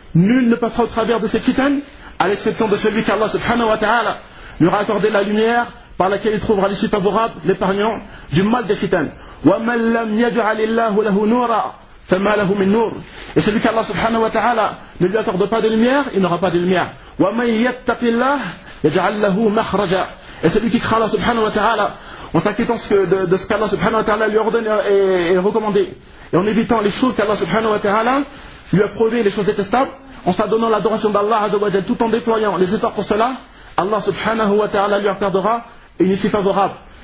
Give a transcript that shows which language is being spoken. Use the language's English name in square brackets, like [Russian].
[French] Nul ne passera au travers de ces fitanes, à l'exception de celui qu'Allah subhanahu wa ta'ala lui aura accordé la lumière par laquelle il trouvera l'issue favorable, l'épargnant du mal des fitanes. [Arabic] Wa man lam yaj'alillahu lahu nura فما له من نور. [French] Et celui qu'Allah subhanahu wa ta'ala ne lui accorde pas de lumière, il n'aura pas de lumière. [Arabic] ومن يتق الله يجعل له مخرجا. [French] Et celui qui craint Allah subhanahu wa ta'ala en s'inquiétant de ce qu'Allah subhanahu wa ta'ala lui ordonne et recommandé, et en évitant les choses qu'Allah subhanahu wa ta'ala lui a prouvées, les choses détestables, en s'adonnant à l'adoration d'Allah azawajal, tout en déployant les efforts pour cela, Allah subhanahu wa ta'ala lui accordera une issue favorable.